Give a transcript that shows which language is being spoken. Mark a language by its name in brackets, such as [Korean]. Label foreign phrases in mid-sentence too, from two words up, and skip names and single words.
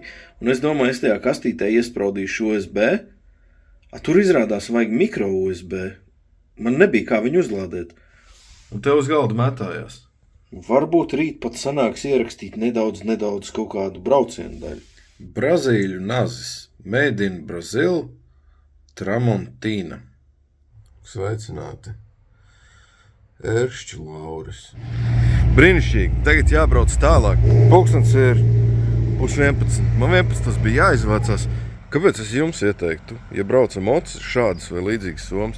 [Latvian] Un es domāju, es tajā kastītē iespraudīšu USB. Tur izrādās vajag mikro USB. Man nebija kā viņu uzlādēt. Un tev uz galda mētājās. Varbūt rīt pat sanāks ierakstīt nedaudz kaut kādu braucienu daļu. Brazīļu nazis. [English] Made in Brazil, [Latvian] Tramontīna. Sveicināti. Ēršķi Lauris. Brīnišķīgi. Tagad jābrauc tālāk. Pulkstens ir 10:30. Man 11 bija jāizvācās. Kāpēc es jums ieteiktu, ja braucam mocis šādas vai līdzīgas somas?